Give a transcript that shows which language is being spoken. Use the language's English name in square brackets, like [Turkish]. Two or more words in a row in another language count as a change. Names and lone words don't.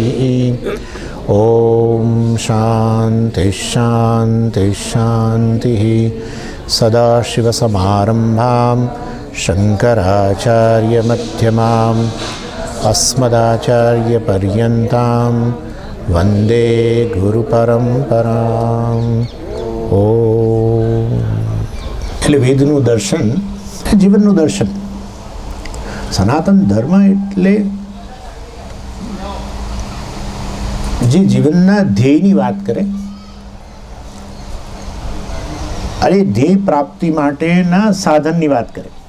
[Sanskrit] ॐ शान्ति शान्ति शान्तिः। सदाशिवसमारम्भां शङ्कराचार्यमध्यमाम् अस्मदाचार्यपर्यन्तां वन्दे गुरुपरम्पराम्। [Gujarati] ઓમ એટલે વેદનું દર્શન જીવનનું દર્શન. સનાતન ધર્મ એટલે જે જીવનના ધ્યેયની વાત કરે અને ધ્યેય પ્રાપ્તિ માટેના સાધનની વાત કરે.